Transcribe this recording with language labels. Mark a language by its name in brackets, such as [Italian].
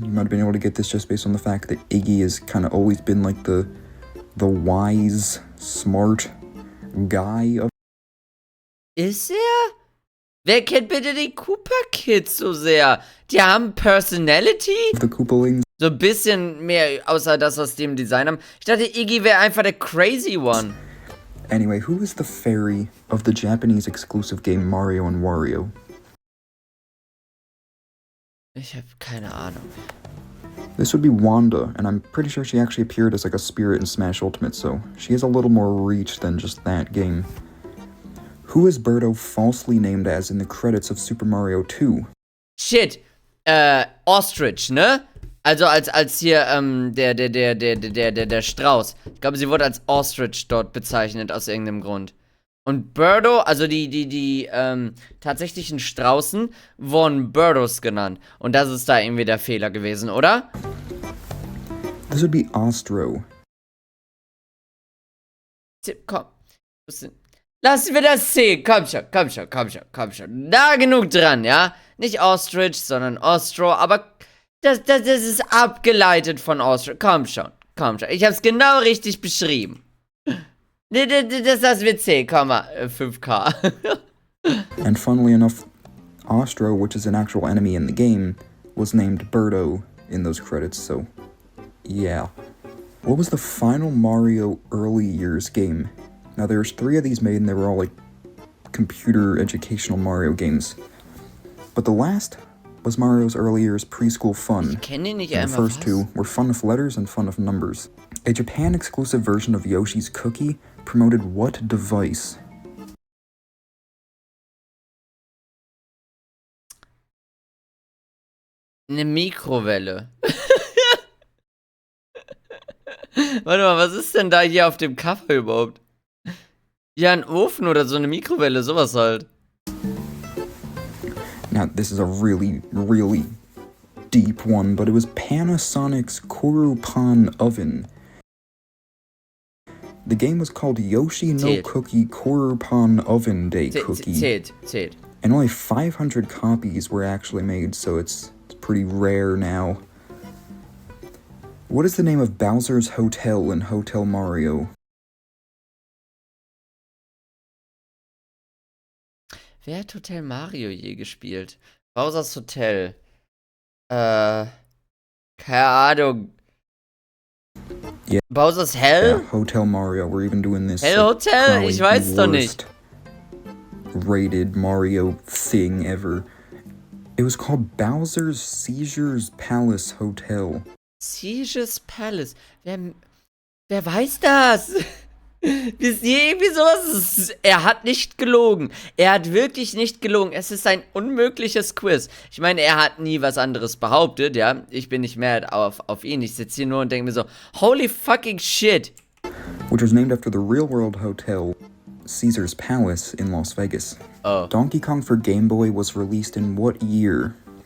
[English] You might have been able to get this just based on the fact that Iggy has kind of always been like the wise, smart guy of... [German] Ist er? Wer kennt bitte die Koopa Kids so sehr? Die haben Personality? [English] the Koopalings. [German] So ein bisschen mehr, außer das, was die im Design haben. Ich dachte, Iggy wäre einfach der [English] crazy one. Anyway, who is the fairy of the Japanese exclusive game Mario and Wario? [German] Ich habe keine Ahnung. [English] This would be Wanda, and I'm pretty sure she actually appeared as like a spirit in Smash Ultimate, so she has a little more reach than just that game. Who is Birdo falsely named as in the credits of Super Mario 2? Shit, Ostrich, ne? [German] Also als hier, der Strauß. Ich glaube, sie wurde als Ostrich dort bezeichnet, aus irgendeinem Grund. Und Birdo, also die tatsächlichen Straußen, wurden Birdos genannt. Und das ist da irgendwie der Fehler gewesen, oder? [English] This would be Ostro. [German] Komm. Lassen wir das sehen. Komm schon. Da genug dran, ja? Nicht Ostrich, sondern Ostro, aber das ist abgeleitet von Ostrich. Komm schon. Ich hab's genau richtig beschrieben. Das wird 10,5K. [English] And funnily enough, Ostro, which is an actual enemy in the game, was named Birdo in those credits, so yeah. What was the final Mario early years game? Now there's 3 of these made and they were all like computer educational Mario games. But the last was Mario's early years preschool fun. [German] Ich kenne ihn nicht [English] And the [German] einmal. [English] first 2 were fun of letters and fun of numbers. A Japan exclusive version of Yoshi's Cookie promoted what device? [German] Eine Mikrowelle. Warte mal, was ist denn da hier auf dem Cover überhaupt? Ja, ein Ofen oder so eine Mikrowelle, sowas halt. [English] Now, this is a really, really deep one, but it was Panasonic's Korupan Oven. The game was called Yoshi no [German] Zählt. [English] Cookie Korupan Oven Day Cookie. [German] Zählt. [English] And only 500 copies were actually made, so it's pretty rare now. What is the name of Bowser's Hotel in Hotel Mario? [German] Wer hat Hotel Mario je gespielt? Bowser's Hotel. Keine Ahnung. [English] Yeah. Bowser's Hell? Yeah, Hotel Mario. We're even doing this. [German] Hell Hotel? Ich weiß doch nicht. [English] Rated Mario thing ever. It was called Bowser's Seizures Palace Hotel. [German] Seizures Palace. Wer weiß das? Wisst ihr irgendwie sowas? Er hat nicht gelogen. Er hat wirklich nicht gelogen. Es ist ein unmögliches Quiz. Ich meine, er hat nie was anderes behauptet, ja. Ich bin nicht mehr auf ihn. Ich sitze hier nur und denke mir so, [English] holy fucking shit. Which was named after the real-world hotel, Caesar's Palace in Las Vegas. Oh. Donkey Kong for Game Boy was released in what year?